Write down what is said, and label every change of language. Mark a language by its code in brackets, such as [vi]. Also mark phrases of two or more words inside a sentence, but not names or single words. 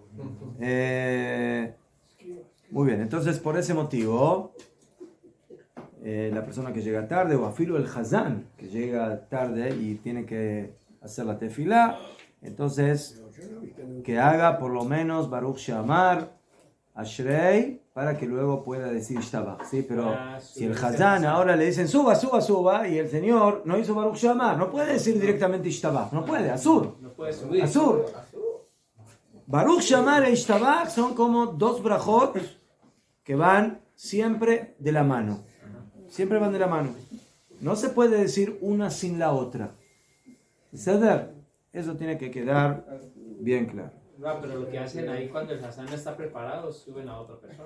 [es] Muy bien, entonces por ese motivo la persona que llega tarde o afilo el Hazán que llega tarde y tiene que hacer la tefilá, entonces que haga por lo menos Baruch She'amar Ashrei para que luego pueda decir Ishtabach, ¿sí? Pero si el Hazán ahora le dicen suba y el señor no hizo Baruch She'amar, no puede decir directamente Ishtabach, no puede, Asur. No puede subir. Asur. Baruch She'amar e Ishtabach son como dos brajot que van siempre de la mano. Siempre van de la mano. No se puede decir una sin la otra. ¿Ceder? Eso tiene que quedar bien claro. No, pero lo que hacen ahí cuando el Hassan no está preparado, suben a otra persona.